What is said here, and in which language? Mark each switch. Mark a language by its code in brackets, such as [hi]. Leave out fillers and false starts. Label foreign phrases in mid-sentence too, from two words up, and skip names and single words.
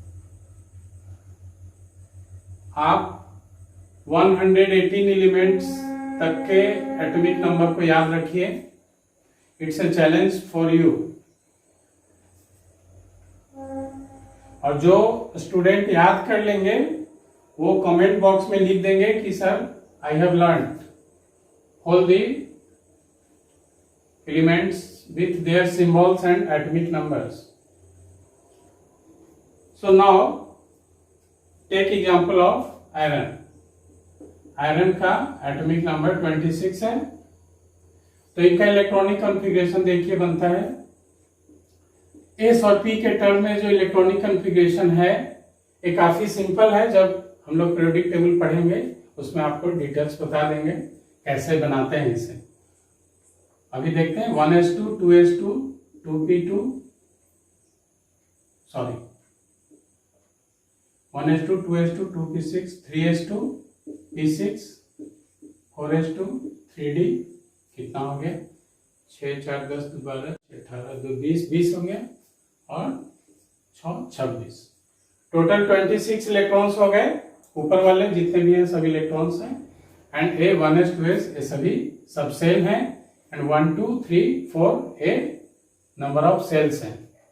[hi] आप 118 एलिमेंट्स तक के [en] atomic number [hi] को याद रखिए। [en] It's a challenge for you. [hi] और जो स्टूडेंट याद कर लेंगे वो [en] comment box [hi] में लिख देंगे कि [en] sir I have learn all the elements with their symbols and atomic numbers. So now take example of iron. [hi] आयरन का [en] atomic number [hi] 26 है। तो इनका [en] electronic configuration [hi] देखिए बनता है, एस और पी के टर्म में जो [en] electronic configuration [hi] है ये काफी सिंपल है। जब हम लोग [en] periodic table [hi] पढ़ेंगे उसमें आपको डिटेल्स बता देंगे कैसे बनाते हैं इसे। अभी देखते हैं 1s2 2s2 2p2 सॉरी 1s2 2s2 2p6 3s2 p6 4s2 3d कितना हो गया 6 4 10 12 18 2 20 हो गया और 6 26 टोटल 26 इलेक्ट्रॉन्स हो गए। ऊपर वाले जितने भी हैं सभी इलेक्ट्रॉन्स हैं एंड ए 1s 2s ये सभी [en] sub shell [hi] हैं [en] and 1 2 3 4 are number of shells [hi] हैं।